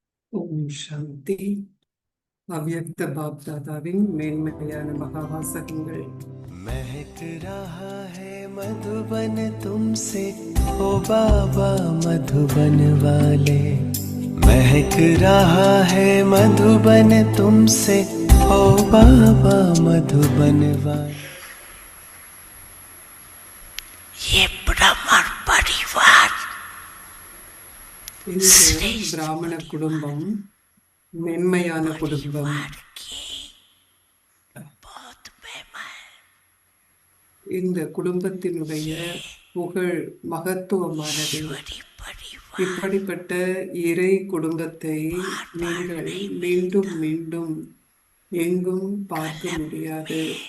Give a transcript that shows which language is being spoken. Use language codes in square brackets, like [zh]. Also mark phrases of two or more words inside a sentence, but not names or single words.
[ta] ஓம் சாந்தி. அவ்யக்த பாப்தாதாவின் மேன்மையான மகாவாசகங்கள். [hi] महक रहा है मधुबन तुमसे ओ बाबा मधुबन वाले। महक रहा है मधुबन तुमसे ओ बाबा मधुबन वाले। ये ब्राह्मण परिवार [ta] இந்த பிராமண குடும்பம் மென்மையான குடும்பம். இந்த குடும்பத்தினுடைய புகழ் மகத்துவமானது. இப்படிப்பட்ட இறை குடும்பத்தை நீங்கள் மீண்டும் மீண்டும் எங்கும் பார்க்க முடியாது.